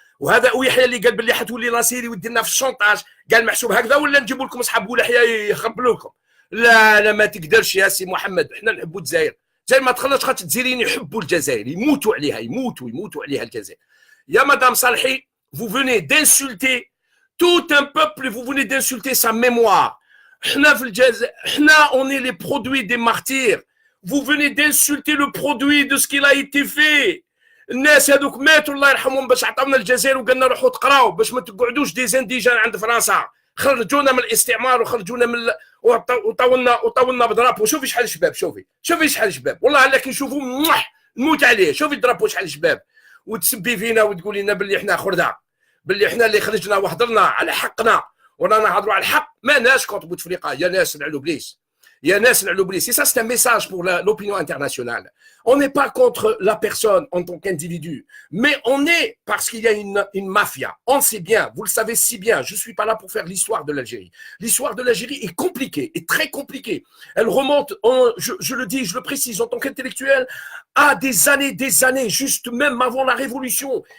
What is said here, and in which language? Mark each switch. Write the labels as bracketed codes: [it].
[ar] وهذا ويحيى اللي قال باللي حتولي ناصيري ودينا في الشونطاج، قال محسوب هكذا ولا نجيبوا لكم اصحاب ويحيى يخبلوا لكم. لا ما تقدرش يا سي محمد. حنا نحبوا الجزائر. زي ما تخلصش خاطر الجزائريين يحبوا الجزائر، يموتوا عليها الجزائر. يا مدام صالحي، [fr] vous venez d'insulter Tout un peuple, vous venez d'insulter sa mémoire. On est les produits des martyrs. Vous venez d'insulter le produit de ce qu'il a été fait. [ar] الناس هذوك ماتوا الله يرحمهم باش عطاونا الجزائر وقالنا روحوا تقراو باش ما تقعدوش [fr] دي زانديجان [ar] عند فرنسا. خرجونا من الاستعمار وخرجونا من وطولنا بدرابو. شوفي شحال الشباب، شوفي شحال الشباب، والله الا كي نشوفوا نموت عليه. شوفي الدرابو شحال الشباب، وتسبي فينا وتقولي لنا باللي احنا خرده، باللي احنا اللي خرجنا وحضرنا على حقنا ورانا نهضروا على الحق. ما ناس كونت بوتفليقه يا ناس نعلو بليس، يا ناس نعلو بليس. [fr] Et ça c'est un message pour l'opinion internationale. On n'est pas contre la personne en tant qu'individu, mais on est parce qu'il y a une mafia. On sait bien, vous le savez si bien, je ne suis pas là pour faire l'histoire de l'Algérie. L'histoire de l'Algérie est compliquée, est très compliquée. Elle remonte, je le dis, je le précise, en tant qu'intellectuel, à des années, juste même avant la Révolution.